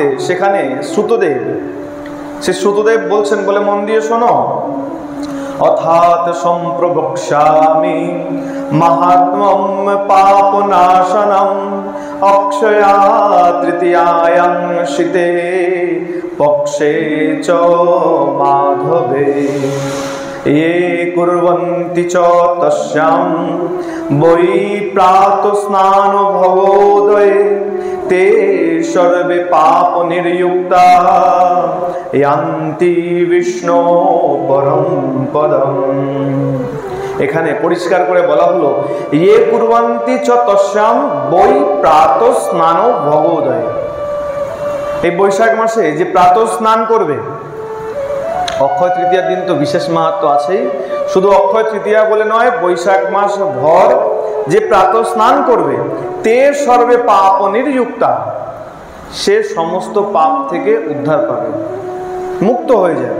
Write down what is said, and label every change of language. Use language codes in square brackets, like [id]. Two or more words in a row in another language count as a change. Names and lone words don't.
[bn] সেখানে শ্রুতদেব, সে শ্রুতদেব বলছেন, বলে মন দিয়ে [sa] শোনো, অথাৎ সম্প্রবক্ষ্যামি মাহাত্ম্যম পাপনাশনম অক্ষয়া তৃতীয়ায়াং শীতে পক্ষে চ মাধবে ये कुर्वन्ति च तस्यां वै प्रातस्नानो भवोदये ते सर्वे पाप निर्युक्ता यान्ति विष्णु परम पदम। [bn] এখানে পরিষ্কার করে বলা হলো, [sa] ये कुर्वन्ति च तस्यां वै प्रातस्नानो भवोदये। [bn] এই বৈশাখ মাসে যে প্রাতঃ স্নান করবে, অক্ষয় তৃতীয়ার দিন তো বিশেষ মাহাত্ম্য আছেই, শুধু অক্ষয় তৃতীয়া বলে নয়, বৈশাখ মাস ভর যে প্রাতঃ স্নান করবে, [sa] তে সর্বে পাপ নির্যুক্তা, [bn] সে সমস্ত পাপ থেকে উদ্ধার পাবে, মুক্ত হয়ে যাবে।